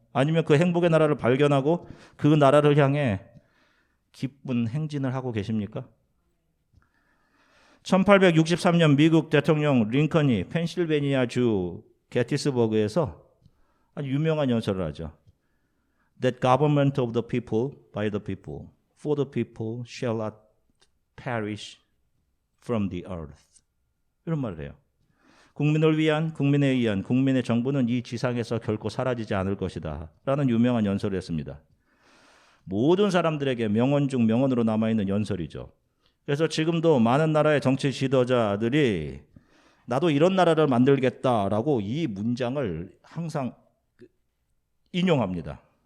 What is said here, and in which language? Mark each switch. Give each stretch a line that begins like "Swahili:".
Korean: 아니면 그 행복의 나라를 발견하고 그 나라를 향해 기쁜 행진을 하고 계십니까? 1863년 미국 대통령 링컨이 펜실베니아주 게티스버그에서 아주 유명한 연설을 하죠.
English: That government of the people, by the people, for the people shall not perish from the earth.
Korean: 이런 말을 해요. 국민을 위한, 국민에 의한 국민의 정부는 이 지상에서 결코 사라지지 않을 것이다 라는 유명한 연설을 했습니다. 모든 사람들에게 명언 중 명언으로 남아있는 연설이죠. 그래서 지금도 많은 나라의 정치 지도자들이 나도 이런 나라를 만들겠다라고 이 문장을 항상 인용합니다.